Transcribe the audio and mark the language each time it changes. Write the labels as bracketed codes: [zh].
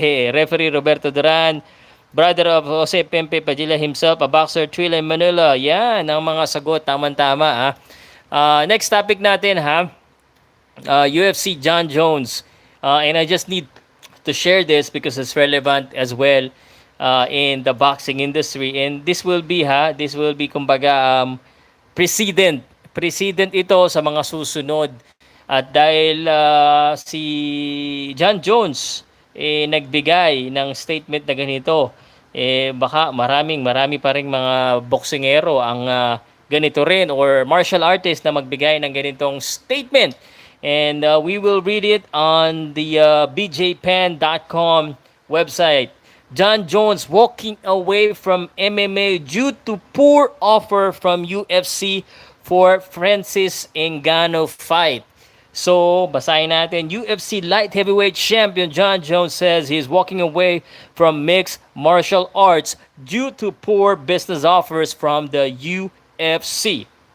[en] Referee Roberto Duran, brother of Jose Pempe Padilla himself, a boxer, Trila in Manila. [tl] Yan ang mga sagot. Tama-tama next topic natin UFC Jon Jones. [en] And I just need to share this because it's relevant as well in the boxing industry. And this will be kumbaga precedent [tl] ito sa mga susunod. At dahil si Jon Jones nagbigay ng statement na ganito, baka marami pa ring mga boksingero ang ganito rin or martial artist na magbigay ng ganitong statement. [en] And we will read it on the bjpen.com website. Jon Jones walking away from MMA due to poor offer from UFC for Francis Ngannou fight. So, [tl] basahin natin. [en] UFC light heavyweight champion Jon Jones says he's walking away from mixed martial arts due to poor business offers from the UFC.